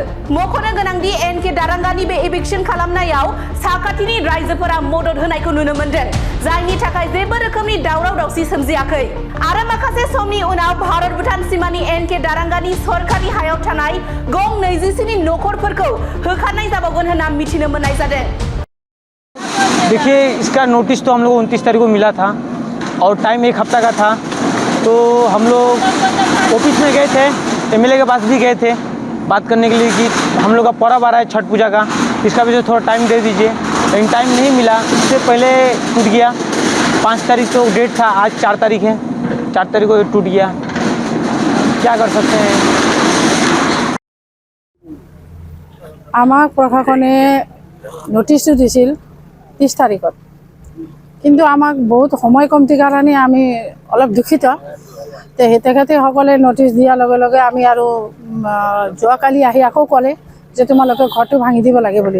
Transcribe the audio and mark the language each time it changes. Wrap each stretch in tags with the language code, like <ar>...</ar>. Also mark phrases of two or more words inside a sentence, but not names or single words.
<brx>मख'नो गोनांदि एनके दारांगानि बे एविक्शन खालामनायाव साखाथिनि रायजोफोरा मदद होनायखौ नुनो मोन्दों, जायनि थाखाय जेबो रोखोमनि दावराव दावसि सोमजियाखै। आरो माखासे समनि उनाव भारत भूटान सीमानि एनके दारांगानि सरकारि हायाव थानाय गं 24 नखरफोरखौ होखारनाय जाबावगोन होनना मिथिनो मोननाय जादों।</brx> <hi>देखिए, इसका नोटिस तो हम लोग 29 तारीख को मिला था और टाइम 1 हफ्ता का था। तो हम लोग ऑफिस में गए थे, एमएलए के पास भी गए थे बात करने के लिए कि हम लोग का पर्व आ रहा है छठ पूजा का, इसका वजह से थोड़ा टाइम दे दीजिए, लेकिन टाइम नहीं मिला। इससे पहले टूट गया। 5 तारीख तो डेट था, आज 4 तारीख है, 4 तारीख को टूट गया। क्या कर सकते हैं।</hi> <as>আমাক প্ৰশাসনে নটিছটো দিছিল 30 তাৰিখত, কিন্তু আমাক বহুত সময় কমতিৰ কাৰণে আমি অলপ দুখিত। তেখেতসকলে নটিছ দিয়াৰ লগে লগে আমি আৰু যোৱাকালি আহি আকৌ ক'লে যে তোমালোকে ঘৰটো ভাঙি দিব লাগে বুলি।</as>